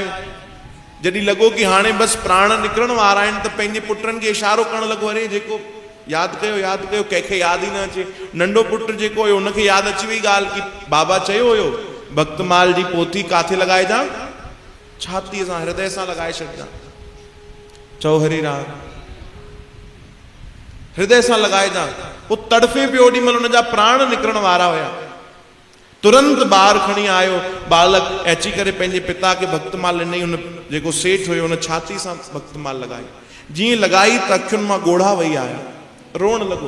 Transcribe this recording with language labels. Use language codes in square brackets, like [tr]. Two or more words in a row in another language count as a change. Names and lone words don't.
[sd] जॾहिं लॻो कि हाणे बसि प्राण निकिरण वारा आहिनि, त पंहिंजे पुटनि खे इशारो करणु लॻो, अरे जेको यादि कयो यादि कयो, कंहिंखे यादि ई न अचे। नंढो पुटु जेको हुयो उनखे यादि अची वई ॻाल्हि कि बाबा चयो हुयो भक्तमाल जी पोथी काथे लॻाइजां? छातीअ सां, हृदय सां लॻाए छॾिजां। चओ हरि राम। हृदय सां लॻाइजां। वो तड़फे पियो, ओॾी महिल हुनजा प्राण निकिरण वारा हुया। तुरंत ॿार खणी आयो, बालक अची करे पंहिंजे पिता खे भक्तमाल ॾिनई। हुन जेको सेठ हुयो उन छाती सां भक्तमाल लॻाई। जीअं लॻाई त अखियुनि मां ॻोढ़ा वही आया, रोअण लॻो।